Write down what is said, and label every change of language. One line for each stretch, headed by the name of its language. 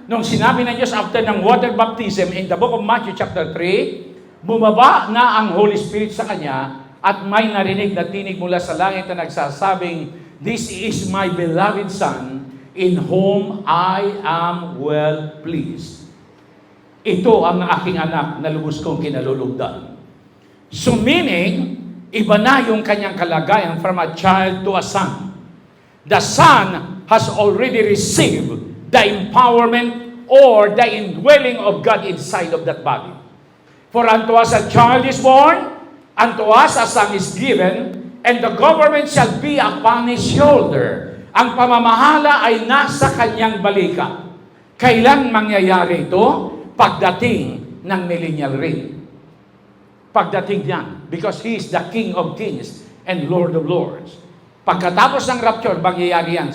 Filipino: Nung sinabi ng Diyos after ng water baptism
English: in the book of Matthew chapter 3,
Filipino: bumaba na ang Holy Spirit sa kanya at may narinig na tinig mula sa langit na nagsasabing,
English: "This is my beloved Son, in whom I am well pleased."
Filipino: Ito ang aking anak na lubos kong kinalulugdan. So meaning, iba na yung kanyang kalagayan
English: from a child to a son. The son has already received the empowerment or the indwelling of God inside of that body. For unto us a child is born, unto us a son is given, and the government shall be upon his shoulder.
Filipino: Ang pamamahala ay nasa kanyang balikat. Kailan mangyayari ito? Pagdating ng millennial reign. Pagdating niyan.
English: Because He is the King of Kings and Lord of Lords.
Filipino: Pagkatapos ng rapture, mangyayari yan.